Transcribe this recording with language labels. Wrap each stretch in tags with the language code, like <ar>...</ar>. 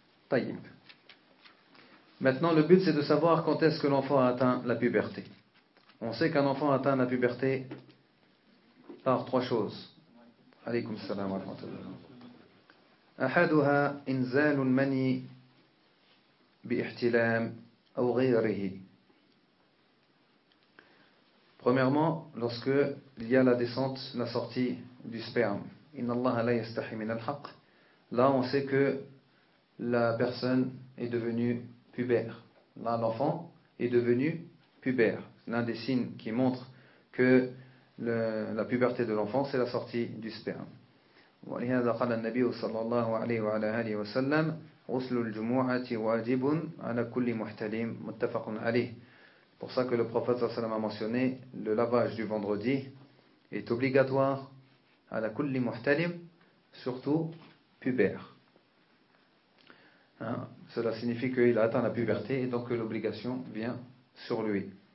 <fr>Tayyib. Maintenant, le but, c'est de savoir quand est-ce que l'enfant a atteint la puberté. On sait qu'un enfant atteint la puberté par trois choses.</fr> <ar>Alaykoum salam wa rahmatullah. أحدها إنزال المني باحتلام أو غيره.</ar> <fr>Premièrement, lorsque il y a la descente, la sortie du sperme.</fr> <ar>إن الله لا يستحي من الحق.</ar> <fr>Là, on sait que la personne est devenue pubère. Là, l'enfant est devenu pubère. l'un des signes qui montre que la puberté de l'enfant, c'est la sortie du sperme.</fr> <ar>ولهذا قال النبي صلى الله عليه وعلى آله وسلم غسل الجمعة واجب على كل محتلم متفق عليه.</ar> <fr>Pour ça que le prophète</fr> <ar>صلى الله عليه وسلم</ar> <fr>a mentionné le lavage du vendredi est obligatoire à la</fr> <ar>kulli muhtalim,</ar> <fr>surtout pubère. Hein? Cela signifie qu'il a atteint la puberté et donc que l'obligation vient sur lui.</fr>